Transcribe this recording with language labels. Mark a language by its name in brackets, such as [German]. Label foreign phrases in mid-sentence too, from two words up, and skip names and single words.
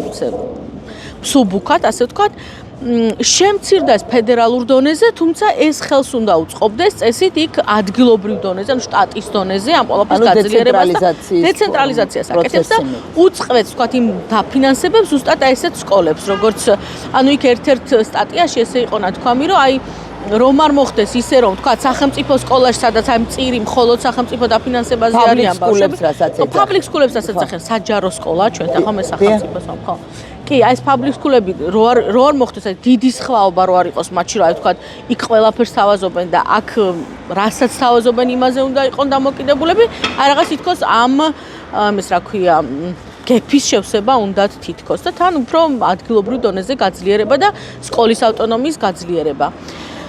[Georgian] სუბუქად, ასე ვთქვათ, შემცირდა ეს ფედერალურ დონეზე, თუმცა ეს ხელს უნდა უწყობდეს წესით იქ ადგილობრივ დონეზე, ანუ შტატის დონეზე, ამ ყველაფრის გაძლიერებას და დეცენტრალიზაციას აკეთებს და უწყობს, ვთქვათ, იმ დაფინანსებებს ზუსტად ესეთ სკოლებს, როგორც ანუ იქ ერთ-ერთ სტატიაში ესე იყო ნათქვამი, რომ აი რომ არ მოხდეს ისე რომ თქვა სახელმწიფო სკოლაში სადაც აი მწირი მხოლოდ სახელმწიფო დაფინანსებაზე არიან ბავშვები. [English] Public schools- [Georgian] საც ეძახიან საჯარო სკოლა ჩვენ ახლა მე სახელმწიფოს ხო. კი, აი ეს [English] public school- [Georgian] ები რო არ მოხდეს აი დიდი სხვაობა რო არ იყოს მათში რა თქვა იქ ყველაფერს თავაზობენ და აქ რასაც თავაზობენ იმაზე უნდა იყოს დამოკიდებულები. აი რაღაც თითქოს ამ ეს რა ქვია გეფის შევსება უნდათ თითქოს და თან უფრო ადგილობრივ დონეზე გაძლიერება და სკოლის ავტონომიის გაძლიერება.